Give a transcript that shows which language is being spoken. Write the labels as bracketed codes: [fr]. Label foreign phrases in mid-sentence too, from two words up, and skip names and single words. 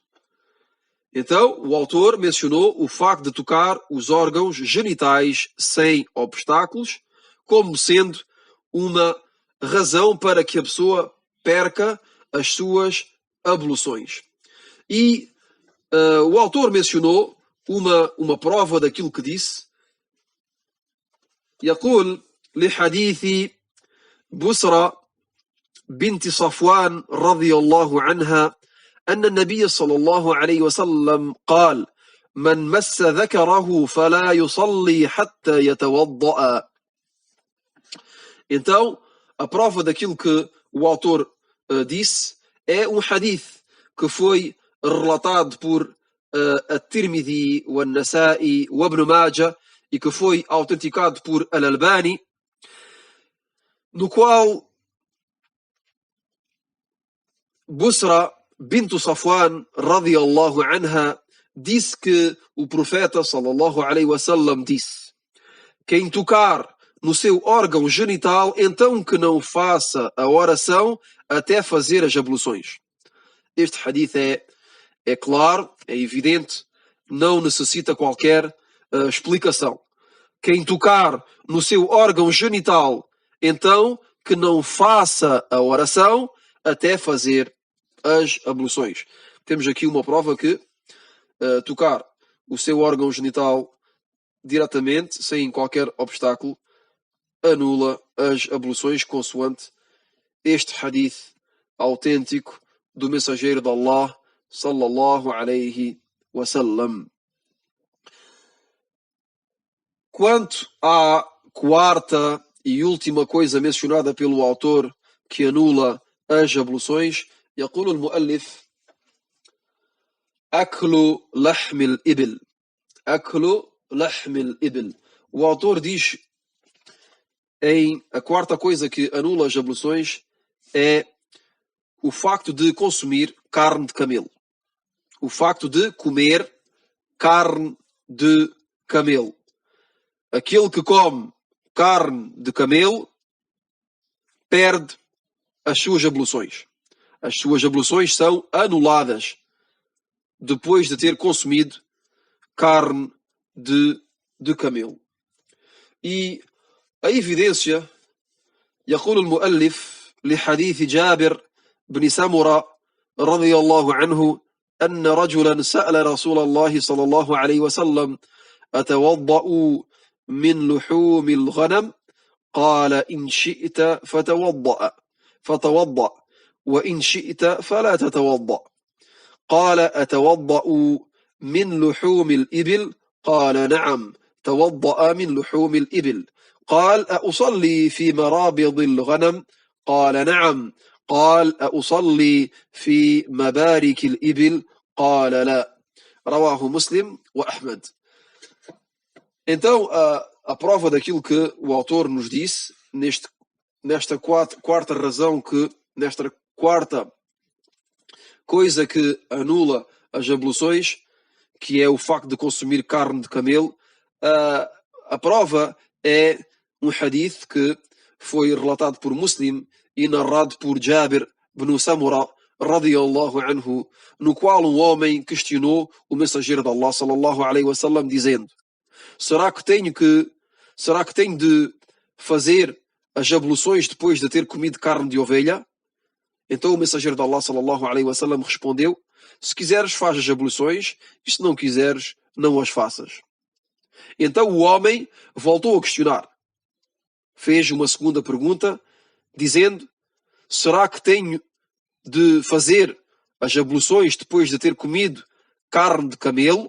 [pt] Então, o autor mencionou o facto de tocar os órgãos genitais sem obstáculos como sendo uma razão para que a pessoa perca as suas abluções. E o autor mencionou uma prova daquilo que disse. [ar] يقول لحديث بسرى بنت صفوان رضي الله عنها أن النبي صلى الله عليه وسلم قال من مس ذكره فلا يصلي حتى يتوضأ. [pt] Então, a prova daquilo que o autor disse é um hadith que foi relatado por At-Tirmidhi, o An-Nasa'i, o Ibn Majah, e que foi autenticado por Al-Albani, no qual Busra bint Safwan [ar] رضي الله عنها [pt] disse que o profeta [ar] صلى الله عليه وسلم [pt] disse: quem tocar no seu órgão genital, então que não faça a oração até fazer as abluções. Este hadith é claro, é evidente, não necessita qualquer explicação. Quem tocar no seu órgão genital, então que não faça a oração até fazer as abluções. Temos aqui uma prova que tocar o seu órgão genital diretamente, sem qualquer obstáculo, anula as abluções consoante este hadith autêntico do mensageiro de Allah [ar] صلى الله عليه وسلم. [pt] Quanto à quarta e última coisa mencionada pelo autor que anula as abluções, [ar] يقول المؤلف أكل لحم الإبل. أكل لحم الإبل. [pt] O autor diz a quarta coisa que anula as abluções é o facto de consumir carne de camelo. O facto de comer carne de camelo. Aquele que come carne de camelo perde as suas abluções. As suas abluções são anuladas depois de ter consumido carne de camelo. E a evidência, [ar] يقول المؤلف لحديث جابر بن سمرة رضي الله عنه أن رجلا سأل رسول الله صلى الله عليه وسلم أتوضأ من لحوم الغنم؟ قال إن شئت فتوضأ وإن شئت فلا تتوضأ. قال أتوضأ من لحوم الإبل؟ قال نعم توضأ من لحوم الإبل. قال أصلي في مرابض الغنم؟ قال نعم. قال أصلي في مبارك الإبل؟ قال لا. رواه مسلم وأحمد. [pt] Então, a prova daquilo que o autor nos disse, nesta quarta razão, nesta quarta coisa que anula as abluções, que é o facto de consumir carne de camelo, a prova é um hadith que foi relatado por Muslim e narrado por Jabir ibn Samura [ar] رضي الله عنه, [pt] no qual um homem questionou o mensageiro de Allah [ar] صلى الله عليه وسلم [pt] dizendo: será que tenho de fazer as abluções depois de ter comido carne de ovelha? Então o mensageiro de Allah [ar] صلى الله عليه وسلم [pt] respondeu: se quiseres, faz as abluções, e se não quiseres, não as faças. Então o homem voltou a questionar. Fez uma segunda pergunta, dizendo: será que tenho de fazer as abluções depois de ter comido carne de camelo?